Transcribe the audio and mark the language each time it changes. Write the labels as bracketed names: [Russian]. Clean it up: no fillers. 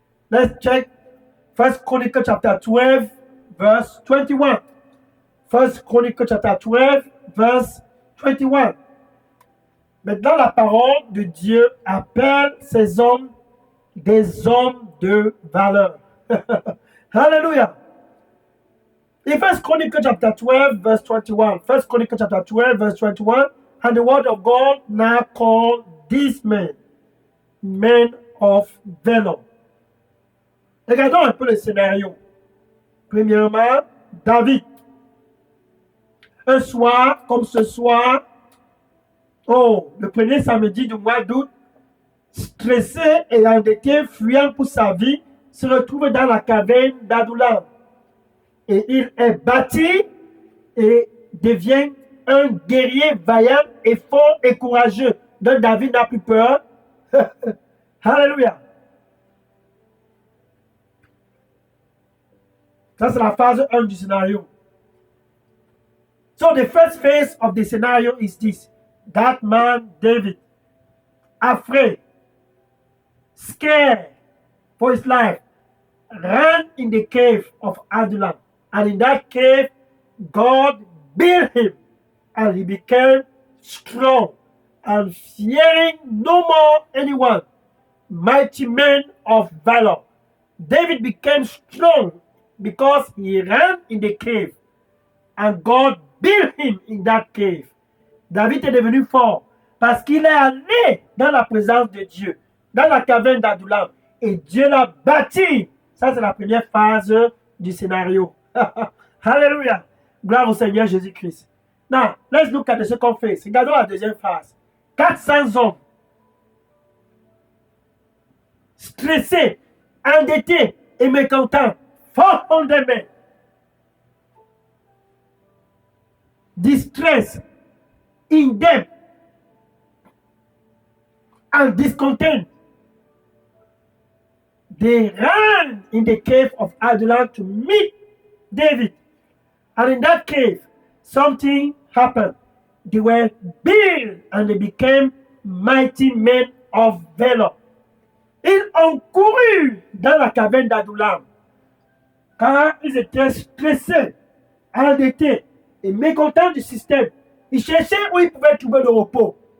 [English] Let's check 1 Chronique chapter 12, verse 21. 1 Chronique chapter 12, verse 21. [French] Maintenant, la parole de Dieu appelle ces hommes des hommes de valeur. Hallelujah. [English] In 1 Chronicle chapter 12, verse 21, 1 Chronicle chapter 12, verse 21, and the word of God now called these men of valor. [French] Regardons un peu le scénario. Premièrement, David. Un soir, comme ce soir, le premier samedi du mois d'août, stressé et endetté, fuyant pour sa vie, se retrouve dans la caverne d'Adullam. Et il est bâti et devient un guerrier vaillant et fort et courageux. Donc David n'a plus peur. Alléluia. Ça, c'est la phase 1 du scénario. [English] So the first phase of the scenario is this. That man, David, afraid, scared for his life, ran in the cave of Adullam. And in that cave, God built him, and he became strong, and fearing no more anyone, mighty men of valor. David became strong because he ran in the cave, and God built him in that cave. [French] David est devenu fort parce qu'il est allé dans la présence de Dieu, dans la caverne d'Adullam, et Dieu l'a bâti. Ça, c'est la première phase du scénario. Alléluia. Gloire au Seigneur Jésus-Christ. [English] Now, let's look at the second phase. [French] Regardons la deuxième phase. 400 hommes. Stressés, endettés et mécontents. [English] 400 men. Distressed, in debt, and discontent. They ran in the cave of Adullam to meet David. And in that cave, something happened. They were built and they became mighty men of valor. [French] Ils ont couru dans la caverne d'Adullam, car ils étaient stressés, endettés et mécontents du système. Ils cherchaient où ils pouvaient trouver le repos.